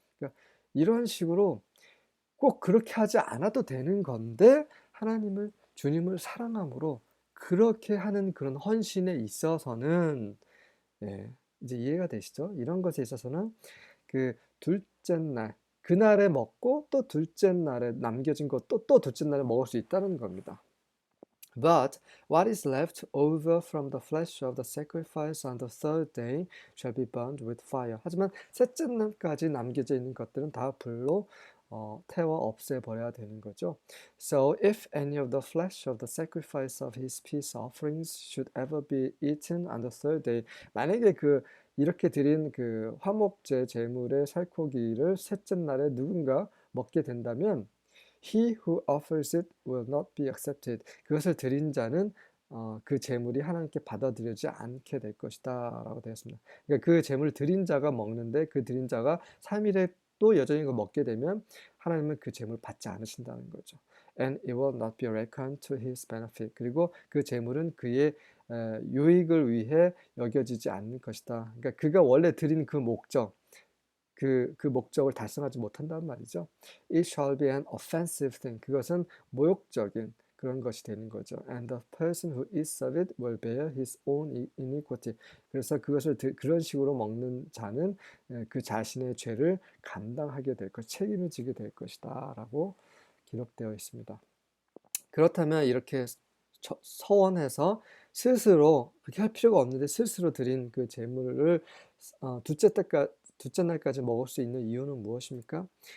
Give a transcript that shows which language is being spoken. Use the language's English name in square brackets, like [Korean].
[Korean] 그러니까 이런 식으로 꼭 그렇게 하지 않아도 되는 건데 하나님을, 주님을 사랑함으로 그렇게 하는 그런 헌신에 있어서는, 예, 이제 이해가 되시죠? 이런 것에 있어서는 그 둘째 날, 그날에 먹고 또 둘째 날에 남겨진 것도 또 둘째 날에 먹을 수 있다는 겁니다. [English] But what is left over from the flesh of the sacrifice on the third day shall be burned with fire. [Korean] 하지만 셋째 날까지 남겨져 있는 것들은 다 불로 태워 없애버려야 되는 거죠. [English] So if any of the flesh of the sacrifice of his peace offerings should ever be eaten on the third day, [Korean] 만약에 이렇게 드린 그 화목제 제물의 살코기를 셋째 날에 누군가 먹게 된다면 [English] He who offers it will not be accepted. [Korean] 그것을 드린 자는 그 제물이 하나님께 받아들여지지 않게 될 것이다 라고 되었습니다. 그러니까 그 제물을 드린 자가 먹는데 그 드린 자가 3일에 또 여전히 그걸 먹게 되면 하나님은 그 제물을 받지 않으신다는 거죠. [English] And it will not be reckoned to his benefit. [Korean] 그리고 그 제물은 그의 유익을 위해 여겨지지 않는 것이다. 그러니까 그가 원래 드린 그 목적, 그 목적을 달성하지 못한다는 말이죠. [English] It shall be an offensive thing. [Korean] 그것은 모욕적인 그런 것이 되는 거죠. [English] And the person who eats of it will bear his own iniquity. [Korean] 그래서 그것을 그런 식으로 먹는 자는 그 자신의 죄를 감당하게 될 것, 책임을 지게 될 것이다 라고 기록되어 있습니다. 그렇다면 이렇게 서원해서 스스로, 그렇게 할 필요가 없는데 스스로 드린 그 제물을 둘째 날까지 먹을 수 있는 이유는 무엇입니까?